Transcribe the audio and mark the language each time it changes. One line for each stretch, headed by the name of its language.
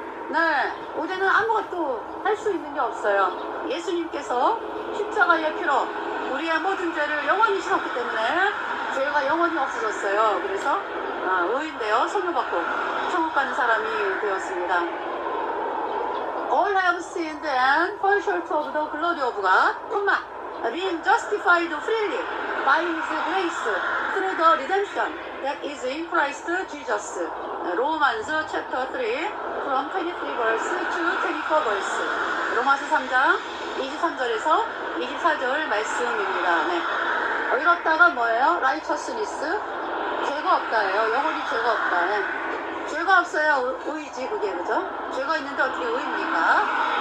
Korean: 네, 우리는 아무것도 할 수 있는 게 없어요. 예수님께서 십자가의 피로 우리의 모든 죄를 영원히 씻었기 때문에 죄가 영원히 없어졌어요. 그래서 의인데요. 성령 받고 천국 가는 사람이 되었습니다.
English: All have sinned and fall short of the glory of God, being justified freely by His grace through the redemption that is in Christ Jesus. Romans chapter 3 from 23 verse to 24 verse.
Korean: 로마서 3장 23절에서 24절 말씀입니다. 네. 의롭다가 뭐예요? righteousness. 죄가 없다예요. 영원히 죄가 없다. 네. 죄가 없어야 의지 그게 그죠? 죄가 있는데 어떻게 의입니까?